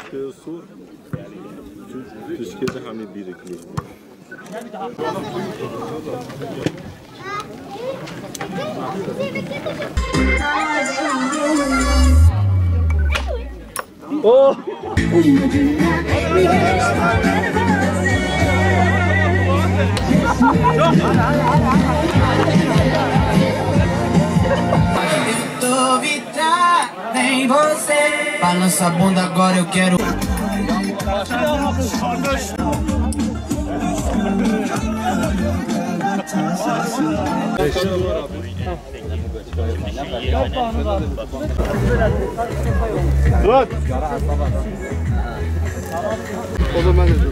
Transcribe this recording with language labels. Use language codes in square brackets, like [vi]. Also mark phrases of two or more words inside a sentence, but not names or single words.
[tr] su Türkiye'de hani birikmiş. Oh! [pt] Nem você balança a bunda agora eu quero. [tr] Bak. O zaman